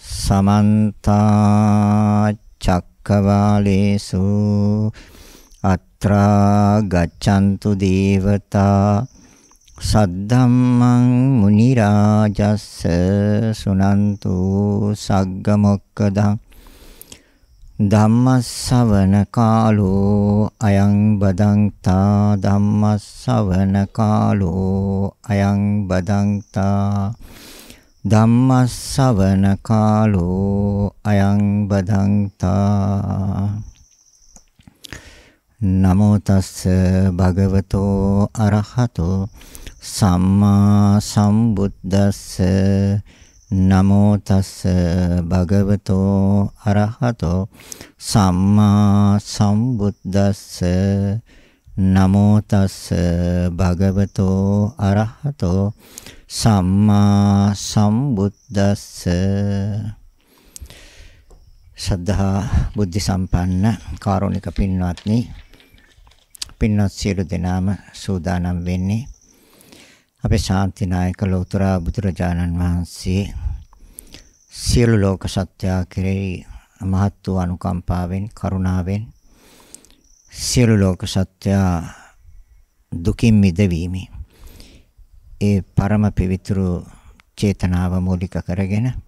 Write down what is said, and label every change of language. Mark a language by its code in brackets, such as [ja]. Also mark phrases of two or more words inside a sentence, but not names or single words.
[pi] समन्ता चक्रवालेषु अत्रा गच्छन्तु देवता सद्धम्मं मुनिराजस्य सुनन्तु सग्गमोक्खदं ධම්මස්සවන කාලෝ අයං බදන්තා ධම්මස්සවන කාලෝ අයං බදන්තා ධම්මස්සවන කාලෝ අයං බදන්තා නමෝ තස්ස භගවතෝ අරහතෝ සම්මා සම්බුද්දස්ස නමෝ තස්ස භගවතෝ අරහතෝ සම්මා සම්බුද්දස්ස නමෝ තස්ස භගවතෝ අරහතෝ සම්මා සම්බුද්දස්ස [si] ශ්‍රද්ධා බුද්ධ සම්පන්න කාරුණික පින්වත්නි පින්වත් සියලු දෙනාම සූදානම් වෙන්නේ අපේ ශාන්තිනායක ලෝතර බුදුරජාණන් වහන්සේ සියලු ලෝක සත්‍යය කෙරෙහි මහත් වූ අනුකම්පාවෙන් කරුණාවෙන් සියලු ලෝක සත්‍යය දුකින් මිදවීමේ ඒ පරම පවිත්‍ර චේතනාව මූලික කරගෙන